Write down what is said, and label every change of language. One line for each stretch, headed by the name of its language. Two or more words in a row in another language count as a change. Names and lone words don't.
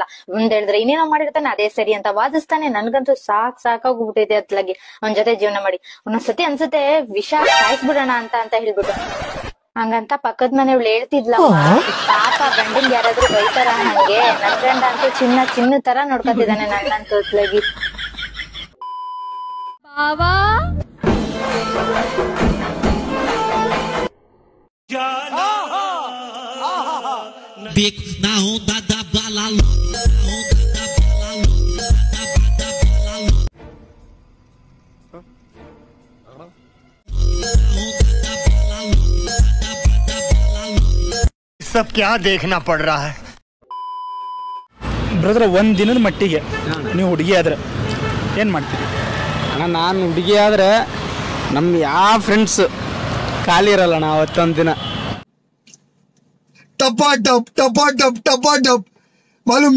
Kannada: ಒಂದ್ ಹೇಳಿದ್ರೆ ಇನ್ನೇನೋ ಮಾಡಿರ್ತಾನೆ, ಅದೇ ಸರಿ ಅಂತ ವಾದಿಸ್ತಾನೆ. ನನ್ಗಂತೂ ಸಾಕಾಗ್ಬಿಟ್ಟಿದೆ ಅತ್ಲಾಗಿ ಅವ್ನ ಜೊತೆ ಜೀವನ ಮಾಡಿ. ಒಂದೊಂದ್ಸತಿ ಅನ್ಸುತ್ತೆ ವಿಷ ಸಾಯಿಸ್ಬಿಡೋಣ ಅಂತ ಹೇಳ್ಬಿಟ್ಟು. ಹಂಗಂತ ಪಕ್ಕದ ಮನೆಯವ್ಳು ಹೇಳ್ತಿದ್ಲ, ಪಾಪ ಗಂಡನ್ ಯಾರಾದ್ರೂ ಬೈತಾರ ಹಂಗೆ. ನನ್ ಗಂಡ ಅಂತೂ ಚಿನ್ನ ತರ ನೋಡ್ಕೊತಿದ್ದಾನೆ ನನ್ನಂತೂ ಅತ್ಲಾಗಿ. ಬಾವಾ
Portuguese: Bico na onda da bala louca, na onda da bala louca, da bala louca.
Hindi: सब क्या देखना पड़ रहा है.
Kannada: ಬ್ರದರ್, ಒಂದ್ ದಿನದ ಮಟ್ಟಿಗೆ ನೀವು ಹುಡುಗಿ ಆದ್ರೆ ಏನ್ ಮಾಡ್ತೀರಿ? ನಾನು ಹುಡುಗಿ ಆದ್ರೆ ನಮ್ ಯಾವ ಫ್ರೆಂಡ್ಸ್ ಖಾಲಿ ಇರಲ್ಲ ನಾ ಅವತ್ತೊಂದ್ ದಿನ. ಟಪಾಟಪ್ ಮಾಲೂಮ್ನಾ